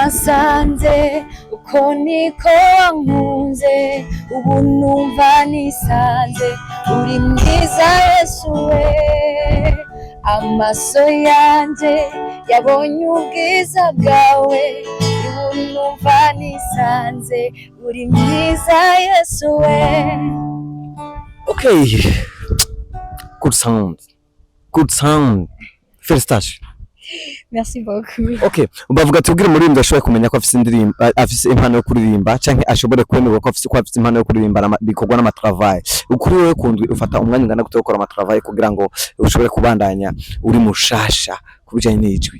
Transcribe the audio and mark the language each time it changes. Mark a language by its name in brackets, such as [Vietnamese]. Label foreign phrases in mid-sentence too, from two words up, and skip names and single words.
[Rundi] nagusanze uko niko wankunze ubu numva nisanze uri mwiza Yesu we amaso yanje yabonye ubwiza bwawe ubu numva nisanze uri mwiza Yesu we. [English] Okay, good sound, [French] félicitations. Merci beaucoup. [Rundi] Okay, bavuga tubwire umuririmbyi ashoboye kumenya ko afise indirimbo, afise impano yo kuririmba canke ashobore kwemerwa ko afise impano yo kuririmba bikorwa n'amatravail. Ukuri wewe kundwi ufata umwanya ungana gute gukora amatravail kugira ngo ushobore kubandanya uri mushasha kubijanye n'ijwi?